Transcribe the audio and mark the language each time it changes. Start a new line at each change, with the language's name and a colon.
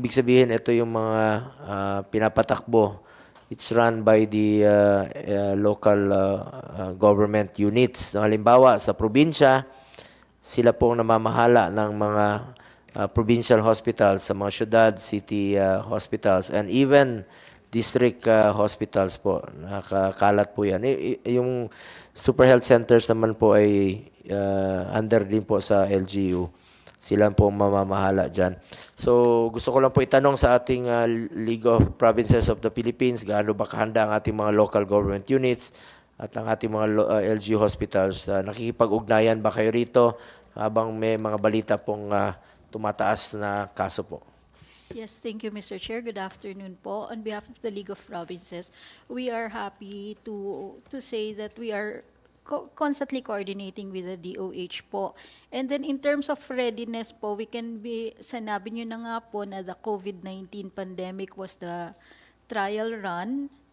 Filipino: Ibig sabihin ito yung mga pinapatakbo.
English: It's run by the local government units.
Filipino: Halimbawa sa probinsya, sila pong namamahala ng mga provincial hospitals, sa mga syudad,
English: city hospitals, and even district hospitals
Filipino: po. Nakakalat po yan. Yung super health centers naman po ay under din po sa LGU. Sila po mamamahala dyan. So gusto ko lang po itanong sa ating League of Provinces of the Philippines, gaano ba kahanda ang ating mga local government units at ang ating mga LGU hospitals. Nakikipag-ugnayan ba kayo rito habang may mga balita pong tumataas na kaso po?
English: Yes, thank you, Mr. Chair. Good afternoon po. On behalf of the League of Provinces, we are happy to say that we are constantly coordinating with the DOH po. And then in terms of readiness po,
Filipino: sanabi nyo na nga po na
English: the COVID-19 pandemic was the trial run.